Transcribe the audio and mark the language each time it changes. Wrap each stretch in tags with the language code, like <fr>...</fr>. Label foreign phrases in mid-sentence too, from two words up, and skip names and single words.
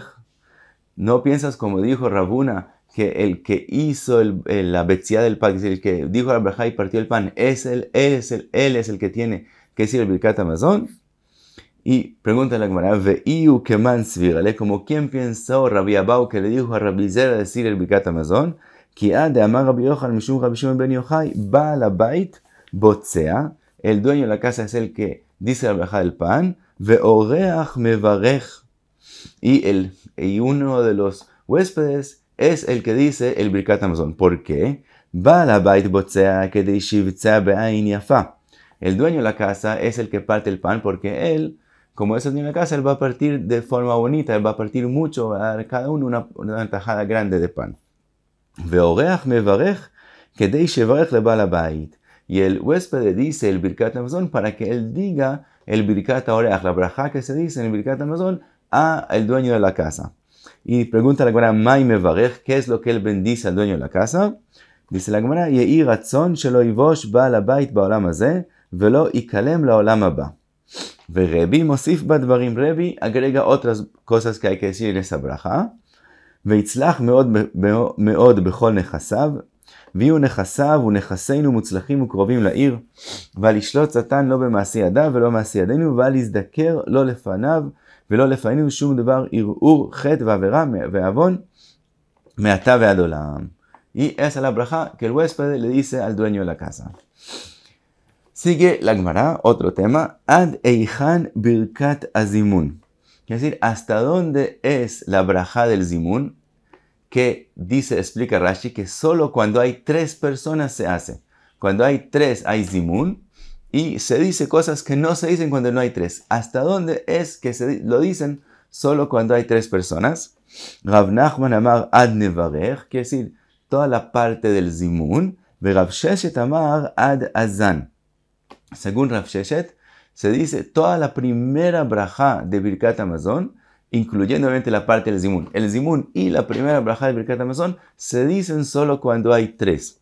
<es>No piensas como dijo Rav Una que el que hizo la betzia del pan, el que dijo la braja y partió el pan, él es el que tiene que decir el Birkat Hamazon. Y pregunta la Gemara,</es> <arc>ואיהו כמאן סבירא ליה,</arc> <es>como quien pensó Rabbi Abau que le dijo a Rabbi Zeira decir el Birkat Hamazon,</es> <arc>כי דאמר רבי יוחנן משום רבי שמעון בן יוחאי בעל הבית בוצע,</arc> <es>el dueño de la casa es el que dice la braja del pan,</es> <he>ואורח מברך,</he> <es>y uno de los huéspedes es el que dice el Birkat Hamazon. ¿Por qué?</es> <he>בעל הבית בוצע כדי שיבצע בעין יפה.</he> <es>El dueño de la casa es el que parte el pan porque él, como es el dueño de la casa, él va a partir de forma bonita, él va a partir mucho, va a dar a cada uno una tajada grande de pan.</es> <he>ואורח מברך כדי שיברך לבעל הבית.</he> <es>Y el huésped dice el Birkat Hamazon para que él diga el Birkat Oreach, la braja que se dice en el Birkat Hamazon a el dueño de la casa. Y pregunta la Gemara,</es> <arc>מאי מברך,</arc> <es>¿qué es lo que él bendice al dueño de la casa? Dice la Gemara,</es> <he>יהי רצון שלא יבוש בעל הבית בעולם הזה ולא יכלם לעולם הבא. רבי מוסיף בדברים,</he> <es>Rebi agrega otras cosas que hay que decir en esa braja.</es> <he>ויצלח מאד בכל נכסיו ויהיו נכסיו ונכסינו מוצלחים וקרובים לעיר ואל ישלוט שטן לא במעשה ידיו ולא מעשה ידינו, ולהזדקר לא לפניו ולא לפנינו שום דבר ערעור חטא ועבירה ועוון מעתה ועד עולם.</he> <es>Y esa es la braja que el huésped le dice al dueño de la casa. Sigue la Gemara, otro tema.</es> <arc>עד היכן ברכת הזימון.</arc> <es>Es decir, ¿hasta dónde es la braja del zimun? Que dice, explica Rashi, que solo cuando hay 3 personas se hace. Cuando hay 3 hay zimun. Y se dice cosas que no se dicen cuando no hay 3. ¿Hasta dónde es que lo dicen solo cuando hay 3 personas?</es> <arc>רב נחמן אמר עד נברך,</arc> <es>quiere decir, toda la parte del zimun.</es> <arc>ורב ששת אמר עד הזן.</arc> <es>Según Rav Sheshet, se dice toda la primera braja de Birkat Hamazon, incluyendo obviamente la parte del zimun. El zimun y la primera braja de Birkat Hamazon se dicen solo cuando hay 3.</es>